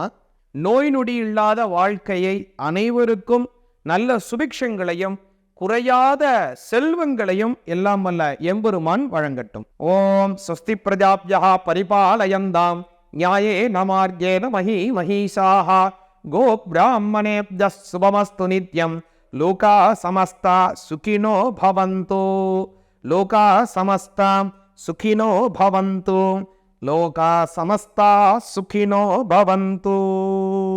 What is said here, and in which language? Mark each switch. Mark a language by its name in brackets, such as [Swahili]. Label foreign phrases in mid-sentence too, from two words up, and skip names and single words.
[Tamil] நோய் நொடி இல்லாத வாழ்க்கையை, அனைவருக்கும் நல்ல சுபிக்ஷங்களையும் குறையாத செல்வங்களையும் எல்லாம் வல்ல எம்பெருமான் வழங்கட்டும். [Sanskrit] ॐ स्वस्ति प्रजाभ्यः परिपालयन्तां न्यायेन मार्गेण महीशाः गो ब्राह्मणेभ्यः शुभमस्तु नित्यम्. लोकाः समस्ताः सुखिनो भवन्तु. लोकाः समस्ताः सुखिनो भवन्तु. लोकाः समस्ताः सुखिनो भवन्तु.